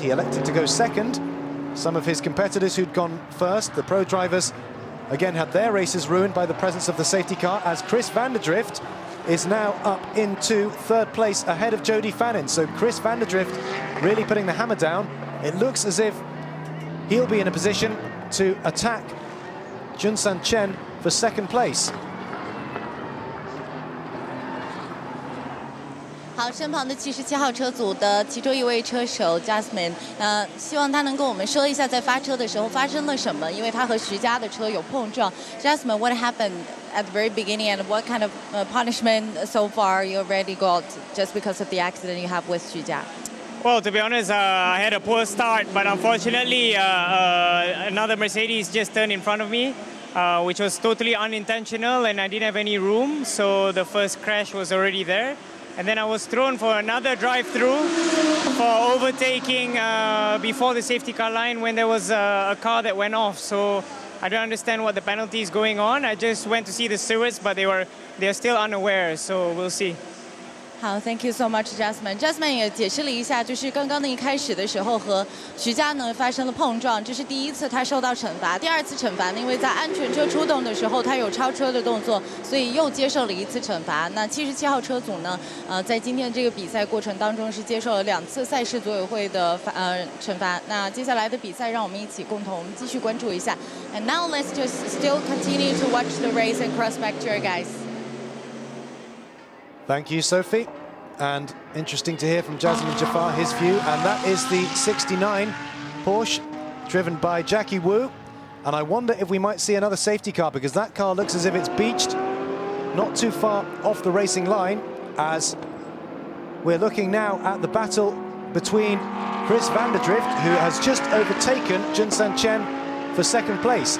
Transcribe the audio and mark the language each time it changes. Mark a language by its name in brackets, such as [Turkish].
[English] He elected to go second. Some of his competitors who'd gone first, the pro drivers, again had their races ruined by the presence of the safety car, as Chris van der Drift is now up into third place ahead of Jody Fannin. So Chris van der Drift really putting the hammer down. It looks as if he'll be in a position to attack Junsan Chen for second place. [Chinese] 好，身旁的77号车组的其中一位车手 Jasmine， 希望他能跟我们说一下在发车的时候发生了什么，因为他和徐佳的车有碰撞。 [English] Jasmine, what happened at the very beginning, and what kind of punishment so far you already got just because of the accident you have with Xu Jia? Well, to be honest, I had a poor start, but unfortunately, another Mercedes just turned in front of me, which was totally unintentional, and I didn't have any room, so the first crash was already there. And then I was thrown for another drive-through for overtaking before the safety car line when there was a car that went off. So I don't understand what the penalty is going on. I just went to see the stewards, but they're still unaware, so we'll see. 好 ，Thank you so much, Jasmine. [Chinese] 也解释了一下，就是刚刚的一开始的时候和徐佳呢发生了碰撞，这是第一次他受到惩罚。第二次惩罚呢，因为在安全车出动的时候他有超车的动作，所以又接受了一次惩罚。那77号车组呢，在今天这个比赛过程当中是接受了2次赛事组委会的惩罚。那接下来的比赛，让我们一起共同继续关注一下。 [English] And now let's just still continue to watch the race and cross back to your guys. Thank you, Sophie. And interesting to hear from Jasmine Jafar, his view. And that is the 69 Porsche, driven by Jackie Wu. And I wonder if we might see another safety car, because that car looks as if it's beached not too far off the racing line, as we're looking now at the battle between Chris van der Drift, who has just overtaken Junsan Chen for second place.